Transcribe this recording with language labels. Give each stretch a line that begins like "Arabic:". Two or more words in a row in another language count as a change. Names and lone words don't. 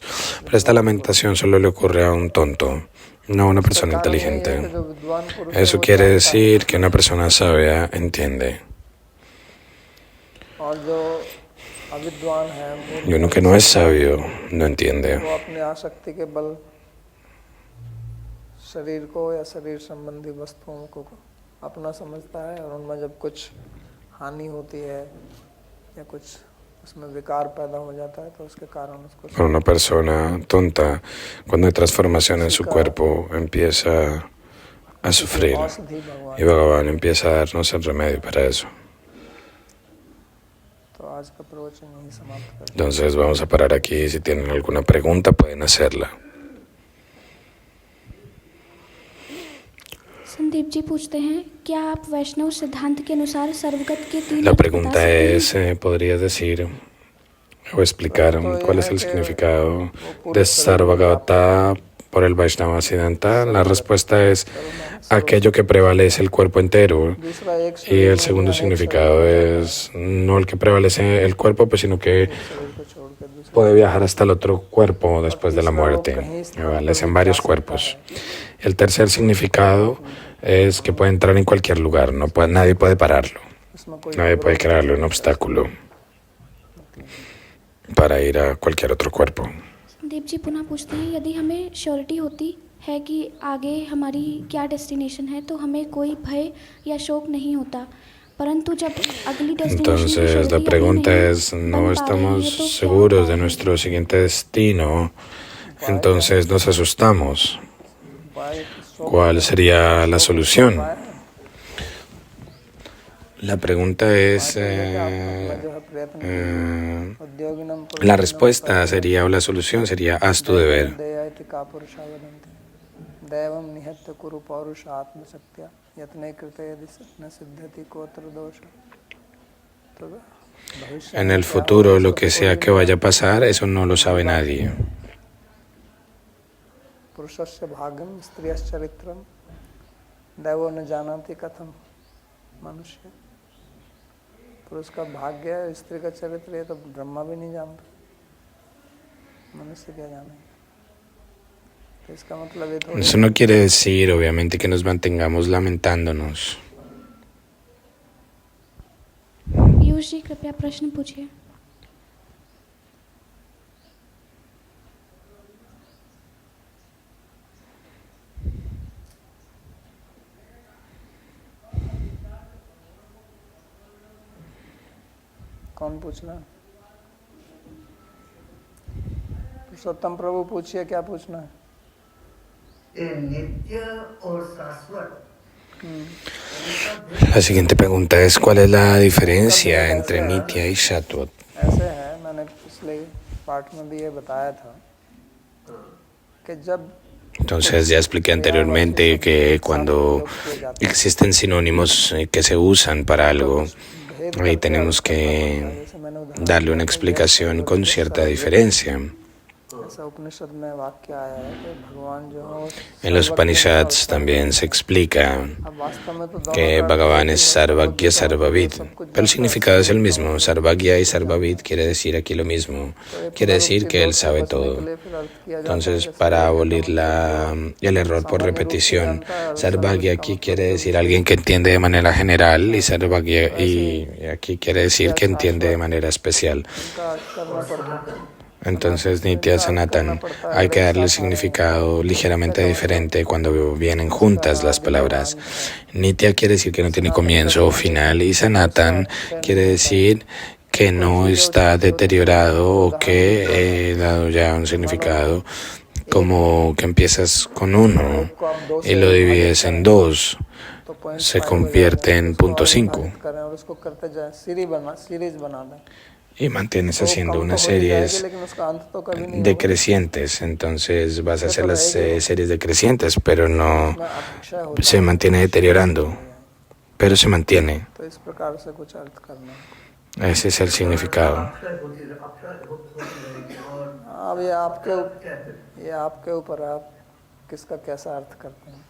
Spanish: Pero esta lamentación solo le ocurre a un tonto, no a una persona inteligente. Eso quiere decir que una persona sabia entiende. Y uno que no es sabio no entiende.
Hindi: अपना समझता है और उनमें जब कुछ हानि होती है या कुछ उसमें विकार पैदा हो जाता है तो उसके कारण उसको
Spanish: Una persona tonta, cuando hay transformación en su cuerpo, empieza a sufrir y Bhagavan empieza a darnos el remedio para eso. Entonces vamos a parar aquí. Si tienen alguna pregunta pueden hacerla.
Hindi: संदीप जी पूछते हैं, क्या आप वैष्णव सिद्धांत के अनुसार सर्वगत के तीन
Spanish: La
Hindi: अर्थ बता
Spanish: pregunta
Hindi: सकते
Spanish: es, ¿podrías decir o explicar cuál es el significado de Sarvagata por el Vaishnava Siddhanta? La respuesta es aquello que prevalece el cuerpo entero. Y el segundo significado es no el que prevalece el cuerpo, pues, sino que puede viajar hasta el otro cuerpo después de la muerte. Prevalece en varios cuerpos. El tercer significado es que puede entrar en cualquier lugar, nadie puede pararlo, nadie puede crearle un obstáculo para ir a cualquier otro cuerpo.
Hindi: संदीप जी पुनः पूछते हैं, यदि हमें श्योरिटी होती है कि आगे हमारी क्या डेस्टिनेशन है तो हमें कोई भय या शोक नहीं होता, परंतु जब अगली
Spanish: Entonces la pregunta es, no estamos seguros de nuestro siguiente destino, entonces nos asustamos. ¿Cuál sería la solución? La pregunta es, la respuesta sería, o la solución sería, haz tu deber. En el futuro, lo que sea que vaya a pasar, eso no lo sabe nadie.
Sanskrit: पुरुषस्य भाग्यम स्त्रियश्चरित्रम दैवो न जानति कथम मनुष्य.
Hindi: पुरुष का भाग्य है, स्त्री का चरित्र, ये तो ब्रह्मा भी नहीं जानता, मनुष्य क्या जानेगा. तो इसका मतलब ये तो
Spanish: Eso no quiere decir, obviamente, que nos mantengamos lamentándonos.
Hindi: पीयूष जी कृपया प्रश्न पूछिए. कौन पूछना? पुरुषोत्तम प्रभु पूछिए, क्या पूछना है? नित्य और शाश्वत.
Spanish: La siguiente pregunta es, ¿cuál es la diferencia entre Nitya y Shashvat?
Hindi: ऐसे है, मैंने पिछले पार्ट में भी ये बताया था कि जब
Spanish: Entonces ya expliqué anteriormente que cuando existen sinónimos que se usan para algo, ahí tenemos que darle una explicación con cierta diferencia.
Hindi: ऐसा उपनिषद में वाक्य आया है कि भगवान जो है वो
Spanish: En los Upanishads también se explica
Hindi: अब वास्तव में तो
Spanish: que
Hindi: दोनों
Spanish: Bhagavan es Sarvagya Sarvavid, pero el significado es el mismo. Sarvagya y Sarvavid quiere decir aquí lo mismo, quiere decir que él sabe todo. Entonces, para abolir el error por repetición, Sarvagya aquí quiere decir alguien que entiende de manera general y Sarvagya y aquí quiere decir que entiende de manera especial.
Hindi: उनका करना पड़ता है
Spanish: Entonces, Nitya Sanatan, hay que darle significado ligeramente diferente cuando vienen juntas las palabras. Nitya quiere decir que no tiene comienzo o final y Sanatan quiere decir que no está deteriorado o que he dado ya un significado como que empiezas con uno y lo divides en dos, se convierte en punto 5.
Hindi: करें और उसको करते जाए सीरीज बना दें
Spanish: Y mantienes haciendo unas series
Hindi: लेकिन उसका अंत तो कभी नहीं
Spanish: decrecientes, entonces vas a hacer las series decrecientes, pero no se mantiene deteriorando, pero se mantiene.
Hindi: तो इस प्रकार से कुछ अर्थ करना
Spanish: Ese es el significado.
Hindi: अब ये आपके ऊपर है, आप किसका कैसा अर्थ करते हैं